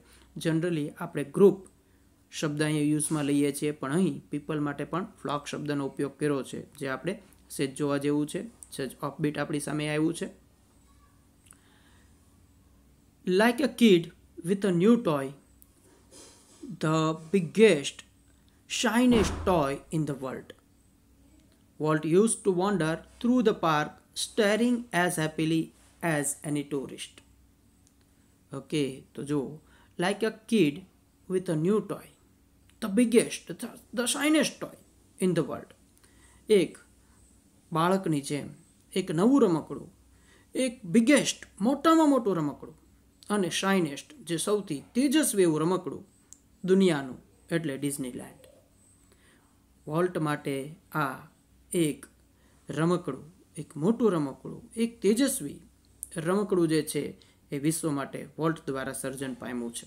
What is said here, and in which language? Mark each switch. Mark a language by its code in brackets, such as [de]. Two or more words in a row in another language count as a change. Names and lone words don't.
[gu] જનરલી આપણે ગ્રુપ શબ્દ અહીંયા યુઝમાં લઈએ છીએ, પણ અહીં પીપલ માટે પણ ફ્લોક શબ્દનો ઉપયોગ કર્યો છે, જે આપણે સેજ જોવા જેવું છે. સેજ ઓફબીટ આપણી સામે આવ્યું છે. [en] like a kid with a new toy, the biggest shiniest toy in the world. Walt used to wander through the park staring as happily as any tourist. [gu] Okay, તો જો, [en] like a kid with a new toy, the biggest, the shiniest toy in the world. [gu] એક બાળકની જેમ એક નવું રમકડું, એક બિગેસ્ટ મોટામાં મોટું રમકડું, અને શાઇનેસ્ટ જે સૌથી તેજસ્વી એવું રમકડું દુનિયાનું એટલે ડિઝનીલેન્ડ. વોલ્ટ માટે આ એક રમકડું, એક મોટું રમકડું, એક તેજસ્વી રમકડું જે છે એ વિશ્વ માટે વોલ્ટ દ્વારા સર્જન પામ્યું છે.